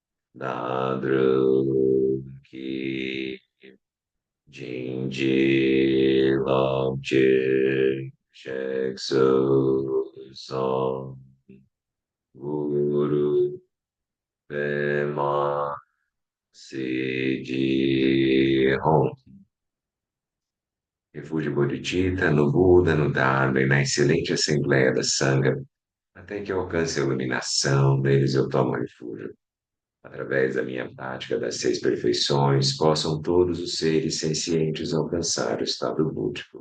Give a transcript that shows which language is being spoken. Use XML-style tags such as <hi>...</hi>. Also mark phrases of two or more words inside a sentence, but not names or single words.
<pt>Nadru Ki Jinji Lamche Sheksu Song Guru Pema Siji Hon. Refúgio Bodhicitta, no Buda, no Dharma e na excelente Assembleia da Sangha, até que eu alcance a iluminação, deles eu tomo refúgio. Através da minha prática das seis perfeições, possam todos os seres sencientes alcançar o estado búdico.</pt>